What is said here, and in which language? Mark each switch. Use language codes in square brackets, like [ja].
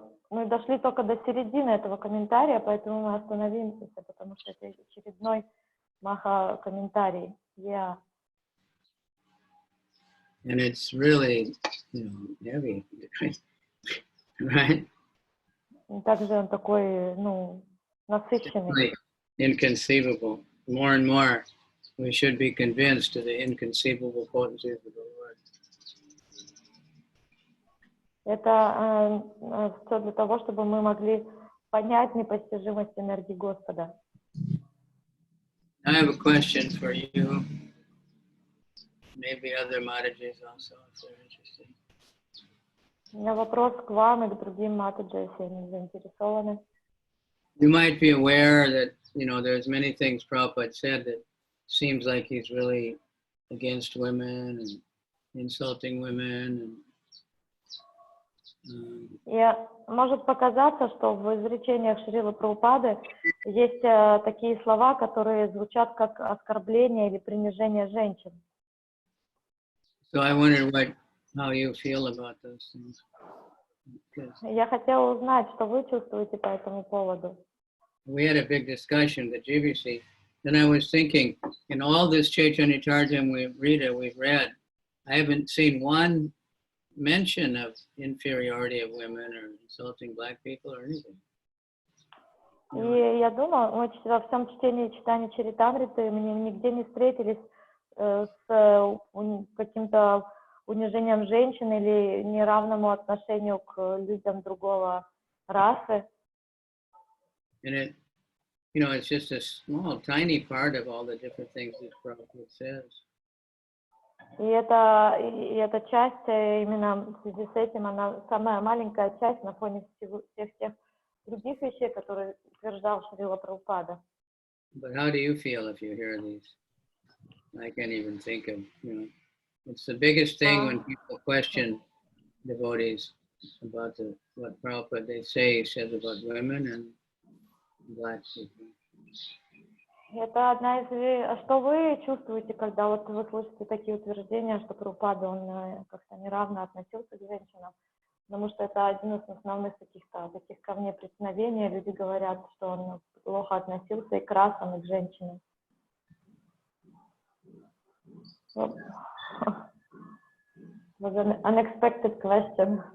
[ru] Мы дошли только до середины этого комментария, поэтому мы остановимся, потому что это очередной маха-комментарий. [en] Yeah. And it's really, heavy, right? [ru] Также он такой, насыщенный. [en] Inconceivable. More and more, we should be convinced of the inconceivable potencies of the Lord. [ru] Это все для того, чтобы мы могли понять непостижимость энергии Господа. [en] I have a question for you. Maybe other Matajis also, if they're interested. [ru] У меня вопрос к вам и к другим матаджи, если они заинтересованы. [en] You might be aware that, there's many things Prabhupada said that seems like he's really against women and insulting women. [ru] И может показаться, что в изречениях Шрилы Прабхупады есть такие слова, которые звучат как оскорбление или принижение женщин. [en] So I wondered how you feel about those things. [ru] Я хотела узнать, что вы чувствуете по этому поводу. [en] We had a big discussion at GBC. Then I was thinking, in all this Chайтanьya-charitamriта we've read, I haven't seen one mention of inferiority of women or insulting black people or anything. [ru] И я думала, мы во всем чтении Чайтанья-чаритамриты мы нигде не встретились с каким-то унижением женщин или неравному отношению к людям другого расы. [en] And it's just a small, tiny part of all the different things that Prabhupada says. [ru] И эта часть, именно в связи с этим, она самая маленькая часть на фоне всех тех других вещей, которые утверждал Шрила Прабхупада. [en] But how do you feel if you hear these? I can't even think of, It's the biggest thing when people question devotees about what Prabhupada he says about women and black people. [ru] Это одна из... Что вы чувствуете, когда вот вы слышите такие утверждения, что Прабхупада, он как-то неравно относился к женщинам? Потому что это один из основных таких камней преткновения. Люди говорят, что он плохо относился и к расам, и к женщинам. [en] Well, was an unexpected question.